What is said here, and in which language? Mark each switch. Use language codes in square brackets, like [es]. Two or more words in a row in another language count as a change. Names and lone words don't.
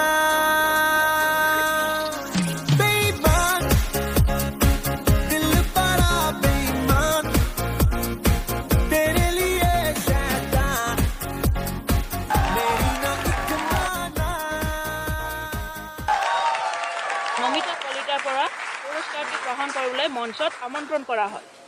[hi] बेईमान दिल बड़ा बेईमान तेरे लिए शैतान मेरी ना एक माना [as] নমিতা কলিতাৰ পৰা পুৰস্কাৰটি গ্ৰহণ কৰিবলৈ মঞ্চত আমন্ত্ৰণ কৰা হয়